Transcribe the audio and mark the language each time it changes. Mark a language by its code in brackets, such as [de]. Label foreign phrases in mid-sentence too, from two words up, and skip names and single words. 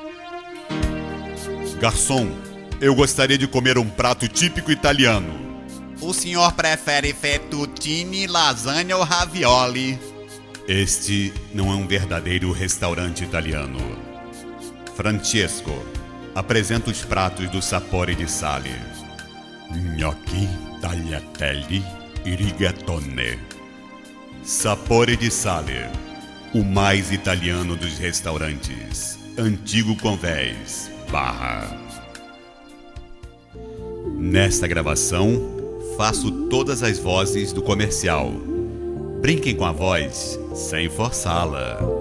[pt] Garçom, eu gostaria de comer um prato típico italiano. o senhor prefere fettuccine, lasanha ou ravioli? Este não é um verdadeiro restaurante italiano. Francesco, apresenta os pratos do Sapore di Sale. Gnocchi, tagliatelle e rigatone. Sapore di Sale, o mais italiano dos restaurantes. Antigo Convés, Barra. Nesta gravação, faço todas as vozes do comercial. Brinquem com a voz sem forçá-la.